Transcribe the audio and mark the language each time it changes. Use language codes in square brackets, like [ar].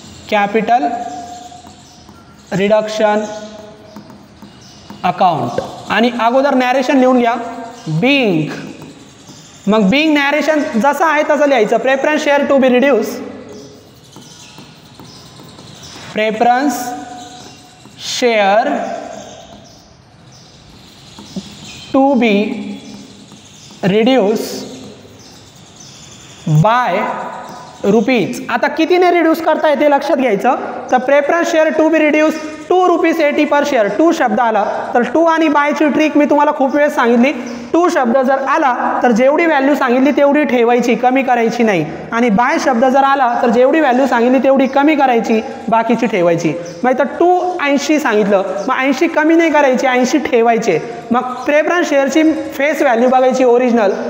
[mr] Capital reduction account. आणि अगोदर narration लिहून घ्या बिंग. मग बिंग नॅरेशन जसं आहे तसं लिहायचं. [en] Preference share to be reduce. Preference share to be reduce by rupees. [mr] आता कितीने रिड्यूस करता येते लक्षात घ्यायचं. [en] तर preference share to be reduce ₹2.80 per share. [mr] 2 शब्द आला तर 2 आणि बायची ट्रिक मी तुम्हाला खूप वेळ सांगितली. 2 शब्द जर आला तर जेवढी व्हॅल्यू सांगितली तेवढी ठेवायची, कमी करायची नाही. आणि बाय शब्द जर आला तर जेवढी व्हॅल्यू सांगितली तेवढी कमी करायची, बाकीची ठेवायची. मग इथं 280 सांगितलं, मग 80 कमी नाही करायची, 80 ठेवायचे. मग प्रेफरन्स शेअरची फेस व्हॅल्यू बघायची ओरिजिनल